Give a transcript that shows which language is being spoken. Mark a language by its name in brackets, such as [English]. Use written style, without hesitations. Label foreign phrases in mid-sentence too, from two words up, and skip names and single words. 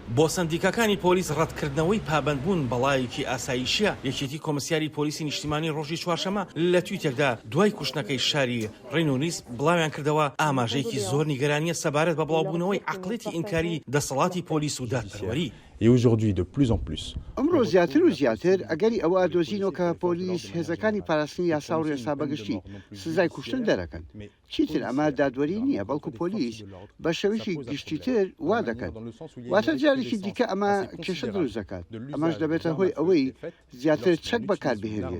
[Central Kurdish] بۆ سندیکەکانی پۆلیس ڕەتکردنەوەی پابندبوون بەڵایەکی ئاسایشیە. یەکێتی کۆمسیاری پۆلیسی نیشتیمانی ڕۆژی چوارشەمە لە تویتێکدا دوای کوشتنەکەی شاری ڕێنۆنیس بڵاویان کردەوە ئاماژەیەکی زۆر نیگەرانیە سەبارەت بە بڵاوبوونەوەی عەقڵێتی ئینکاری دەسەڵاتی پۆلیس و دادپەروەری. [French] Et aujourd'hui, de plus en plus. [Central Kurdish] ئەمڕۆ زیاتر و زیاتر ئەگەری ئەوە دۆزینەوە کە پۆلیس هێزەکانی پاراستنی یاسا و ڕێسا بەگشتی سزای کوشتن دەرەکەن. چیتر ئەمە دادوەری نییە، بەڵکو پۆلیس بە شێوەیەکی گشتیتر وا دەکەن. واتە جارێکی دیکە ئەمە کێشە دروست دەکات. ئەمەش دەبێتە هۆی ئەوەی زیاتر چەک بەکاربهێنرێت.